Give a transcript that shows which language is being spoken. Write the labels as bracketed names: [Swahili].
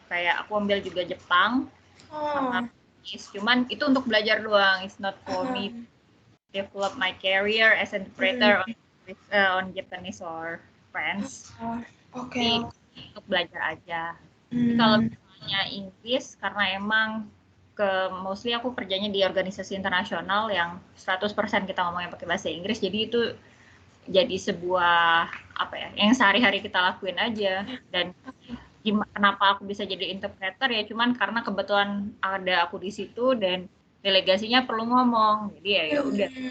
[Indonesian] Kayak aku ambil juga Jepang sama Inggris. Cuman itu untuk belajar doang. [English] It's not for me to develop my career as an interpreter on Japanese or French. [Indonesian] Jadi untuk belajar aja. Jadi kalau misalnya Inggris, karena emang mostly aku kerjanya di organisasi internasional yang 100% kita ngomongnya pakai bahasa Inggris, jadi itu jadi sebuah apa ya, yang sehari-hari kita lakuin aja. Dan kenapa aku bisa jadi interpreter ya cuman karena kebetulan ada aku di situ dan delegasinya perlu ngomong, jadi ya udah.